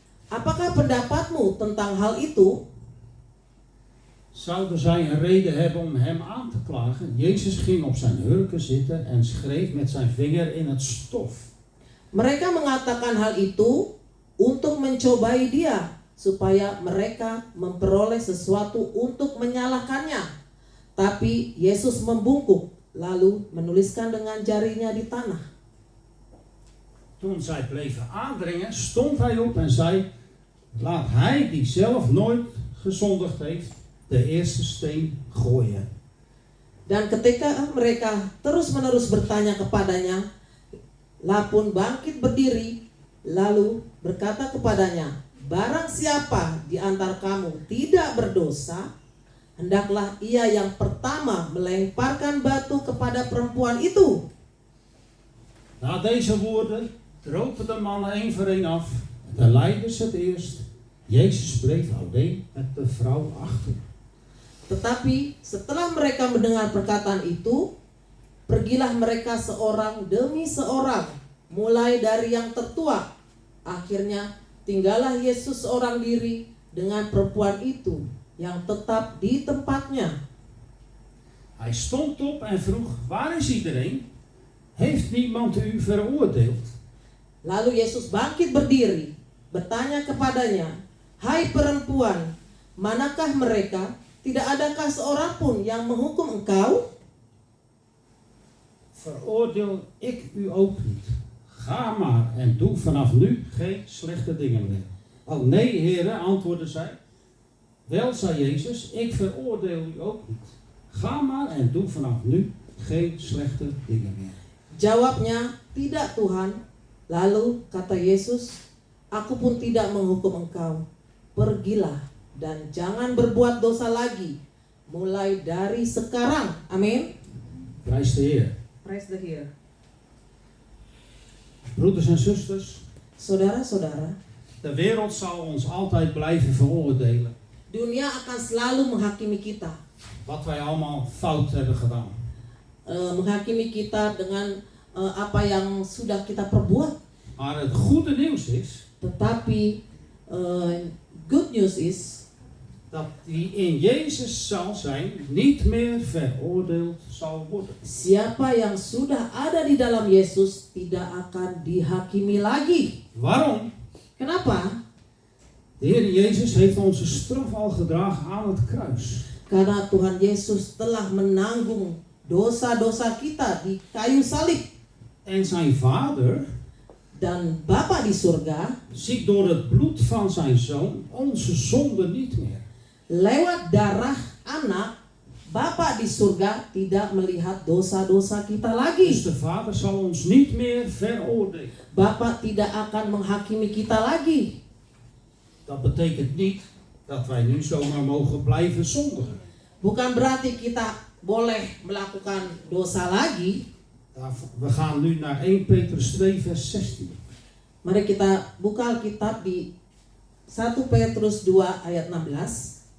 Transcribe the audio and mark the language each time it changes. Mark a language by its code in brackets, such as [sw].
[id] Apakah pendapatmu tentang hal itu?" [nl] Zouden zij een reden hebben om hem aan te klagen? Jezus ging op zijn hurken zitten en schreef met zijn vinger in het stof. [id] Mereka mengatakan hal itu untuk mencobai dia, supaya mereka memperoleh sesuatu untuk menyalahkannya. Tapi Yesus membungkuk, lalu menuliskan dengan jarinya di tanah. [nl] Toen zij bleven aandringen, stond hij op en zei: laat hij die zelf nooit gezondigd heeft, de eerste steen gooien. [id] Dan ketika mereka terus-menerus bertanya kepadanya, Lapun bangkit berdiri, lalu berkata kepadanya, "Barang siapa di antara kamu tidak berdosa, hendaklah ia yang pertama melemparkan batu kepada perempuan itu." [nl] Na deze woorden dropen de mannen één voor één af. De leiders het eerst. Jezus bleef alleen met de vrouw achter. [id] Tetapi setelah mereka mendengar perkataan itu, pergilah mereka seorang demi seorang, mulai dari yang tertua. Akhirnya tinggallah Yesus seorang diri dengan perempuan itu yang tetap di tempatnya. [nl] Hij stond op en vroeg: waar is iedereen? Heeft niemand u veroordeeld? [id] Lalu Yesus bangkit berdiri, bertanya kepadanya, "Hai perempuan, manakah mereka? Tidak adakah seorang pun yang menghukum engkau?" [nl] Veroordeel ik u ook niet. Ga maar en doe vanaf nu geen slechte dingen meer. Oh nee, heren, antwoordde zij. Wel, zei Jezus, ik veroordeel u ook niet. Ga maar en doe vanaf nu geen slechte dingen meer. [id] Jawabnya, "Tidak Tuhan." Lalu kata Yesus, "Aku pun tidak menghukum engkau. Pergilah dan jangan berbuat dosa lagi, mulai dari sekarang." Amin. [nl] Prijs de Heer. [en] Praise the Heer. [nl] Broeders en zusters, [id] Saudara-saudara, [nl] de wereld zal ons altijd blijven veroordelen. [id] dunia akan selalu menghakimi kita. [nl] Wat wij allemaal fout hebben gedaan. [id] Menghakimi kita dengan apa yang sudah kita perbuat. [nl] Maar het goede nieuws is [id] Tetapi [en] good news [id] is [nl] dat die in Jezus zal zijn, niet meer veroordeeld zal worden. [id] siapa yang sudah ada di dalam Yesus tidak akan dihakimi lagi. [nl] Waarom? [id] Kenapa? [nl] De Heer Jezus heeft onze straf al gedragen aan het kruis. [id] Karena Tuhan Yesus telah menanggung dosa-dosa kita di kayu salib. [nl] En zijn Vader [id] Dan Bapa di surga, ziet door het bloed van zijn Zoon onze zonde niet meer. lewat darah anak, Bapa di surga tidak melihat dosa-dosa kita [nl] Dus [id] lagi. [nl] de Vader zal ons niet meer veroordelen. [id] Bapa tidak akan menghakimi kita lagi. [nl] Dat betekent niet dat wij nu zomaar mogen blijven zondigen. [id] Bukan berarti kita boleh melakukan dosa lagi. [nl] We gaan nu naar 1 Petrus 2 vers 16. [id] Mari kita buka Alkitab di 1 Petrus 2 ayat 16.